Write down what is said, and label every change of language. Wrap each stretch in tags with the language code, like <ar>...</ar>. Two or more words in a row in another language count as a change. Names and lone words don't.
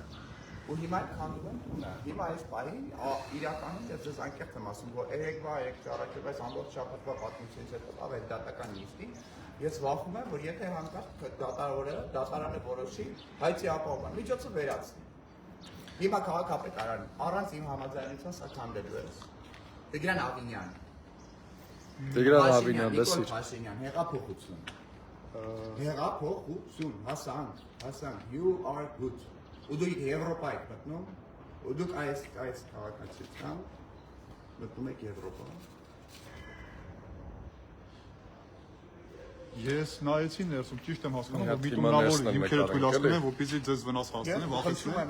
<hy>Ու հիմա քանդում են տունը։ Հիմա այս պահին իրականում ես ձեզ անկեղծ եմ ասում, որ երեկվա ճառակերտ այս ամբողջ շաբաթվա պատմությունից հետո ավելի դատական նիստի, ես վախում եմ, որ եթե հանկարծ դատարանը որոշի հայցի ապահովման միջոցը վերացնի։ Հիմա քաղաքապետարան առանց իմ համաձայնության սա քանդելու է։ Տիգրան Ավինյան։ Տիգրան Ավինյան, լսիր։ Փաշինյան, հեղափոխություն։ Հեղափոխություն, Հասան,</hy> <en>you are good։</en> <hy>Ու դու Եվրոպա եք մտնում, ու դուք այս քաղաքացիությամբ մտնում եք Եվրոպա։ Ես նայեցի ներսում, ճիշտ եմ հասկանում, Մի որ հատ միտումնավոր հիմա հիմքերը ներսն թույլատրում են են, որպեսզի ձեզ վնաս հասցնեն, վախեցնում են։</hy>